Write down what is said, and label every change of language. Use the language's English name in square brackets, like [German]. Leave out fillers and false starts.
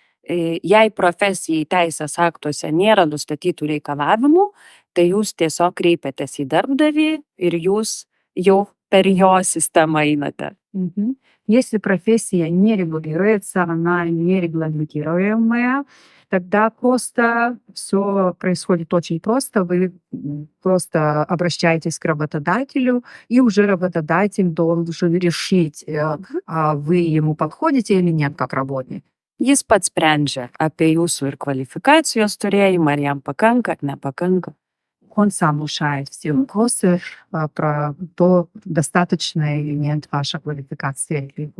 [Lithuanian] Jei profesijai teisės aktuose nėra nustatytų reikalavimų, tai jūs tiesiog kreipiatės į darbdavį ir jūs jau per jo sistemą einate. [Russian] Если профессия не регулируется, она не регламентируемая, тогда просто все происходит очень просто. Вы просто обращаетесь к работодателю, и уже работодатель должен решить, вы ему подходите или нет как работник. [Lithuanian] Jis pats sprendžia apie jūsų ir kvalifikacijos turėjimą, ar jam pakanka, ar nepakanka. [Russian] Он сам решает все вопросы про то, достаточно или нет ваша квалификация.